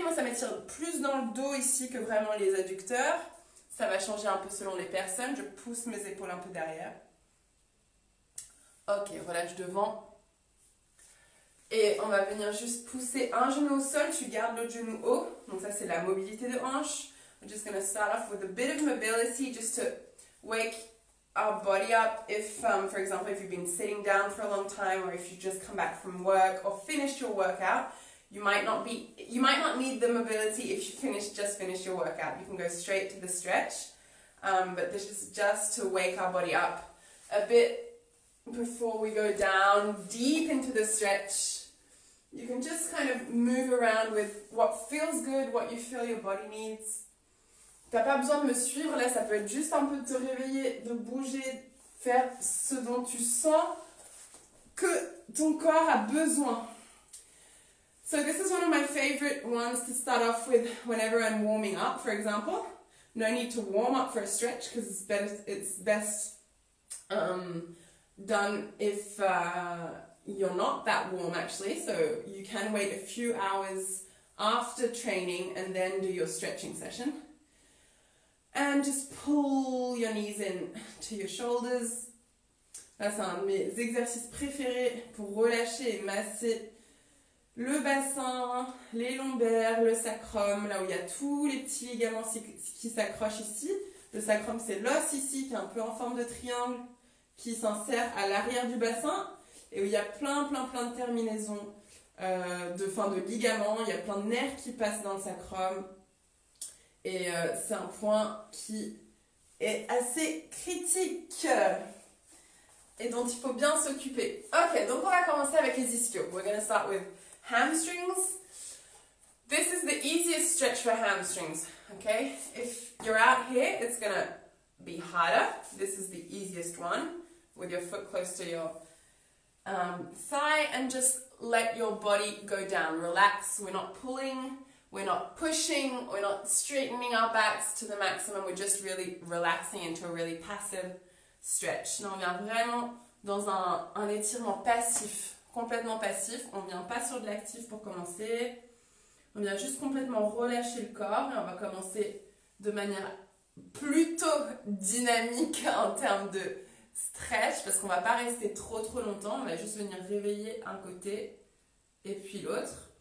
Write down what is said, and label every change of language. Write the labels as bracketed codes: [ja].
[fr] Moi, ça m'étire plus dans le dos ici que vraiment les adducteurs. Ça va changer un peu selon les personnes. Je pousse mes épaules un peu derrière. Ok, relâche devant. Et on va venir juste pousser un genou au sol, tu gardes l'autre genou haut. Donc ça c'est la mobilité de hanche. [en] We're just going to start off with a bit of mobility just to wake our body up. If, for example, if you've been sitting down for a long time or if you just come back from work or finished your workout, you might not need the mobility if you just finish your workout. You can go straight to the stretch. But this is just to wake our body up a bit before we go down deep into the stretch. You can just kind of move around with what feels good, what you feel your body needs. [fr] T'as pas besoin de me suivre, là ça peut être juste un peu de te réveiller, de bouger, faire ce dont tu sens que ton corps a besoin. [en] So this is one of my favorite ones to start off with whenever I'm warming up, for example. No need to warm up for a stretch because it's best done if you're not that warm actually. So you can wait a few hours after training and then do your stretching session. And just pull your knees in to your shoulders. [fr] Là, c'est un de mes exercices préférés pour relâcher et masser le bassin, les lombaires, le sacrum, là où il y a tous les petits ligaments qui s'accrochent ici. Le sacrum, c'est l'os ici, qui est un peu en forme de triangle, qui s'insère à l'arrière du bassin, et où il y a plein de terminaisons de ligaments, il y a plein de nerfs qui passent dans le sacrum. Et c'est un point qui est assez critique et dont il faut bien s'occuper. Ok, donc on va commencer avec les ischios. [en] We're going to start with hamstrings. This is the easiest stretch for hamstrings, okay? If you're out here, it's going to be harder. This is the easiest one with your foot close to your thigh, and just let your body go down. Relax. We're not pulling. We're not pushing, we're not straightening our backs to the maximum, we're just really relaxing into a really passive stretch. [fr] Là, on vient vraiment dans un étirement passif, complètement passif. On vient pas sur de l'actif pour commencer. On vient juste complètement relâcher le corps et on va commencer de manière plutôt dynamique en termes de stretch parce qu'on va pas rester trop longtemps, on va juste venir réveiller un côté et puis l'autre.